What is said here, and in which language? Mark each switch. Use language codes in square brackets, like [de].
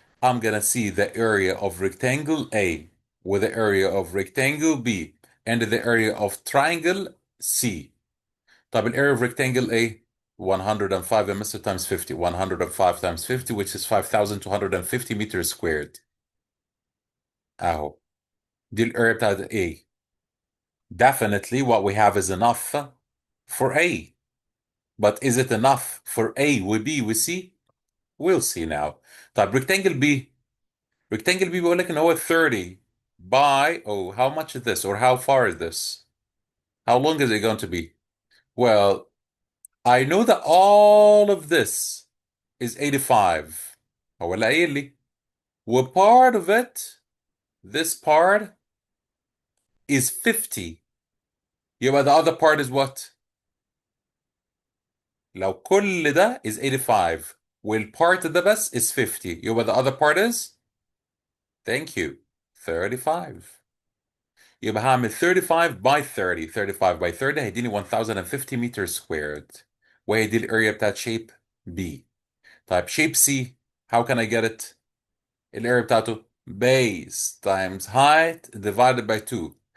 [en] I'm gonna see the area of rectangle A with the area of rectangle B and the area of triangle C. [ar] طب ال [en] area of rectangle A 105 متر times 50 105 times 50 which is 5250 meters squared. [ar] اهو دي ال area بتاعت A. [en] Definitely what we have is enough for A. But is it enough for A [ar] و [en] B و C? We'll see now. طيب rectangle B. Rectangle B [ar] بيقول لك ان هو [en] 30 by, oh, how much is this or how far is this? How long is it going to be? Well, I know that all of this is 85. [ar] هو اللي قايل لي. [en] و part of it, this part is 50. يبقى the other part is what? [ar] لو كل ده [en] is 85 والpart ده بس is 50 يبقى the other part is, thank you, 35. [ar] يبقى هعمل 35 by 30 35 by 30 هيديني 1050 [en] meters squared [ar] وهي دي الاريا بتاعت shape B. [en] طيب shape C, how can I get it؟ [ar] الاريا بتاعته [en] base times height divided by 2.